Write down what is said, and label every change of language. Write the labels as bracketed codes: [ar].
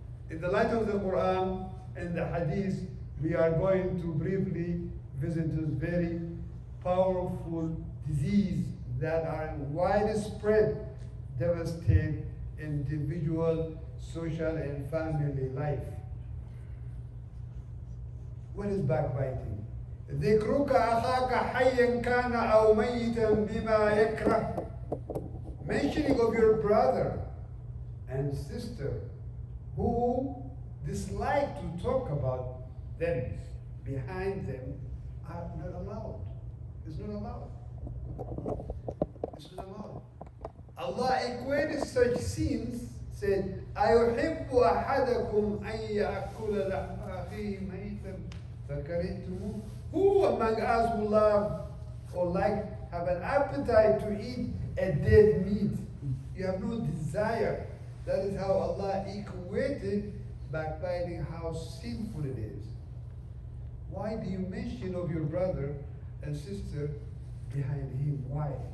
[en] In the light of the Quran and the Hadith, we are going to briefly visit this very powerful disease that are widespread, devastate individual, social, and family life. What is backbiting? [ar] ذكرك أخاك حيا كان أو ميتا بما يكره. [en] Mentioning of your brother, and sister who dislike to talk about them behind them are not allowed. It's not allowed. It's not allowed. Allah equated such scenes, said, [ar] أَيُحِبُّ أَحَدَكُمْ أَن يَأْكُلَ لَحْمَ أَخِيهِ مَيْتًا فَكَرِهْتُمُوهُ. [en] Who among us will love or have an appetite to eat a dead meat? You have no desire. That is how Allah equated backbiting, how sinful it is. Why do you mention of your brother and sister behind him? Why?